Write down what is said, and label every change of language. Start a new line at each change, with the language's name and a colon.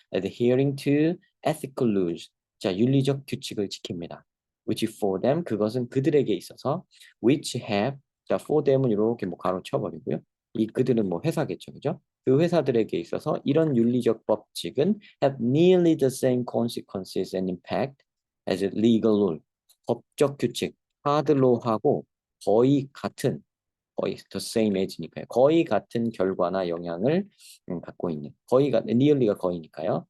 English: adhering to ethical rules.
Korean: 자, 윤리적 규칙을 지킵니다.
English: which for them,
Korean: 그것은 그들에게 있어서
English: which have,
Korean: 자,
English: for them
Korean: 은 이렇게 뭐 가로 쳐버리고요. 이 그들은 뭐 회사겠죠, 그죠? 그 회사들에게 있어서 이런 윤리적 법칙은
English: have nearly the same consequences and impact as a legal rule.
Korean: 법적 규칙, hard law하고 거의
English: the same as
Korean: 니까요. 거의 같은 결과나 영향을 갖고 있는, nearly가 거의니까요.